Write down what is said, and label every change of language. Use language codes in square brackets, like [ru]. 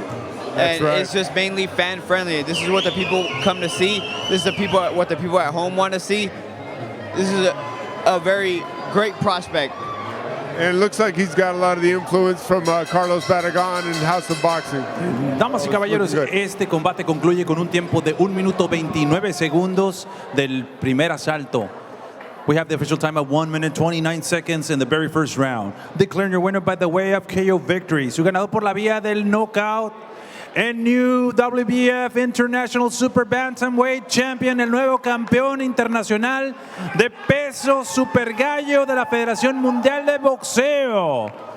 [en] That's and right. It's just mainly fan friendly. This is what the people come to see. This is what the people at home want to see. This is a very great prospect. And it looks like he's got a lot of the influence from Carlos Barragán and House of Boxing. [es] Damas y caballeros, este combate concluye con un tiempo de 1 minuto 29 segundos del primer asalto. [en] We have the official time of 1 minute 29 seconds in the very first round. Declaring your winner by the way of KO victory. [es] Su ganador por la vía del knockout. El [en] new WBF International Super Bantamweight Champion, [es] el nuevo campeón internacional de peso super gallo de la Federación Mundial de Boxeo.